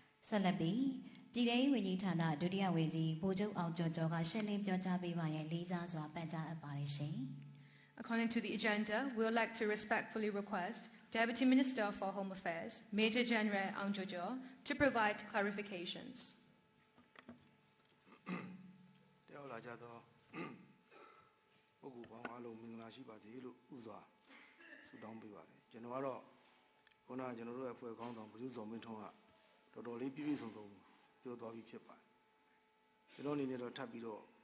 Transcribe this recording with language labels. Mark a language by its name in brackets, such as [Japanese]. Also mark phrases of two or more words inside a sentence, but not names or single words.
[Burmese] ဆက်လက်ပြီးပြည်ထောင်ဝန်ကြီးဌာနဒုတိယဝန်ကြီးဗိုလ်ချုပ်အောင်ကျော်ကျော်ကရှင်းလင်းပြောကြားပေးပါရန်လေးစားစွာပန်ကြားအပ်ပါတယ်ရှင် [English] According to the agenda, we would like to respectfully request Deputy Minister for Home Affairs, Major General Ang Jojo, to provide clarifications. [Burmese] တရားလာကြတော့ပုဂ္ဂိုလ်ပေါင်းအားလုံးမင်္ဂလာရှိပါစေလို့ဥစွာဆုတောင်းပေးပါတယ်ကျွန်တော်ကတော့ခုနကကျွန်တော်တို့အဖွဲ့ခေါင်းဆောင်ဗိုလ်ချုပ်စောမင်းထွန်းကတော်တော်လေးပြည့်ပြည့်စုံစုံပြောသွားပြီးဖြစ်ပါတယ်ကျွန်တော်အနေနဲ့တော့ထပ်ပြီးတော့